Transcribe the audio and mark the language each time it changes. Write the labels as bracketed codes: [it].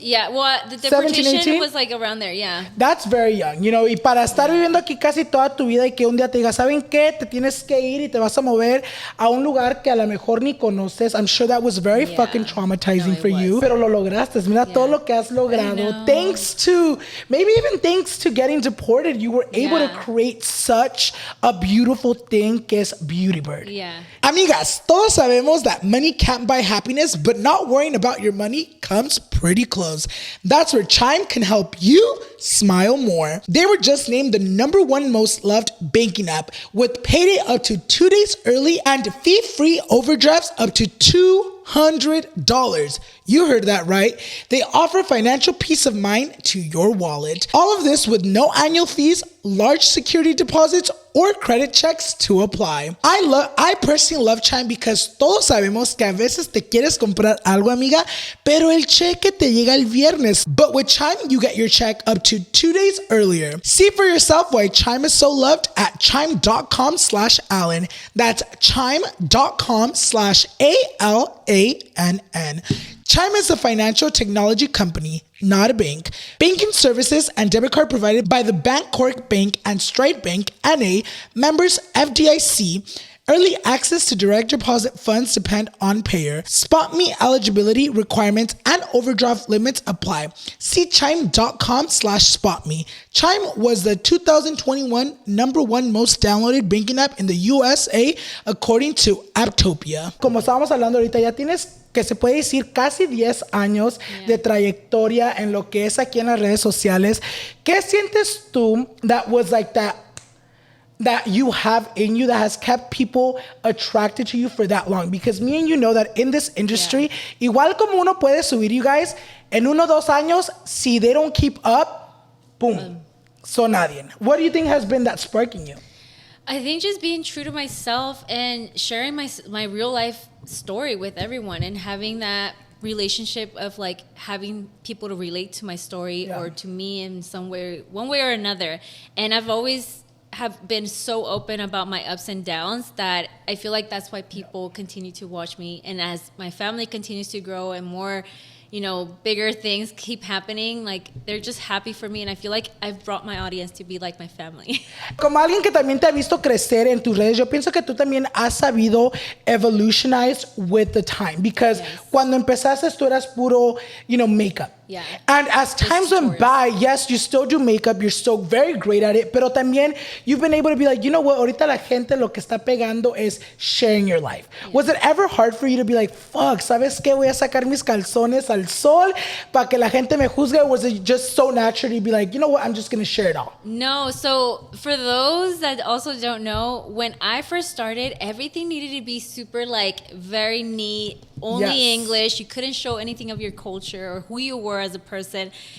[en] Yeah, well, the deportation 17, was like around there, That's very young, you know, [es] y para estar viviendo aquí casi toda tu vida y que un día te diga, ¿saben qué? Te tienes que ir y te vas a mover a un lugar que a lo mejor ni conoces. [en] I'm sure that was very fucking traumatizing for you. [es] Pero lo lograste. Mira todo lo que has logrado. [en] Thanks to getting deported, you were able to create such a beautiful thing [es] que es [en] BeautyyBird. Yeah. [es] Amigas, todos sabemos [en] that money can't buy happiness, but not worrying about your money comes pretty close. That's where Chime can help you smile more. They were just named the #1 most loved banking app with payday up to 2 days early and fee-free overdrafts up to $200. You heard that right. They offer financial peace of mind to your wallet. All of this with no annual fees, large security deposits, or credit checks to apply. I personally love Chime because [es] todos sabemos que a veces te quieres comprar algo, amiga, pero el cheque te llega el viernes. [en] But with Chime, you get your check up to 2 days earlier. See for yourself why Chime is so loved at chime.com/Alan. That's chime.com/ALANN. Chime is a financial technology company, not a bank. Banking services and debit card provided by the Bancorp Bank and Stride Bank, N.A., members FDIC. Early access to direct deposit funds depend on payer. SpotMe eligibility requirements and overdraft limits apply. See chime.com/spotme. Chime was the 2021 #1 most downloaded banking app in the USA according to Apptopia. [es] Como estábamos hablando ahorita, ya tienes que se puede decir casi 10 años de trayectoria en lo que es aquí en las redes sociales. ¿Qué sientes tú [en] that was like that you have in you that has kept people attracted to you for that long? Because me and you know that in this industry, [es] igual como uno puede subir, [en] you guys, [es] en 1-2 años, si [en] they don't keep up, boom, so [es] nadie. [en] What do you think has been that sparking you? I think just being true to myself and sharing my real life story with everyone and having that relationship of like having people to relate to my story or to me in some way, one way or another. And I've always have been so open about my ups and downs that I feel like that's why people continue to watch me. And as my family continues to grow and more, you know, bigger things keep happening, like they're just happy for me, and I feel like I've brought my audience to be like my family. [es] Como alguien que también te ha visto crecer en tus redes, yo pienso que tú también has sabido [en] evolutionize with the time, because [es] cuando empezaste tú eras puro, [en] you know, makeup. Yeah. And as times went by, yes, you still do makeup, you're still very great at it, [es] pero también [en] you've been able to be like, you know what, [es] ahorita la gente lo que está pegando [en] is sharing your life. Yeah. Was it ever hard for you to be like, fuck, [es] ¿sabes qué? Voy a sacar mis calzones al sol para que la gente me juzgue? [en] Or was it just so natural to be like, you know what, I'm just going to share it all? No, so for those that also don't know, when I first started, everything needed to be super like very neat, only English. You couldn't show anything of your culture or who you were as a person.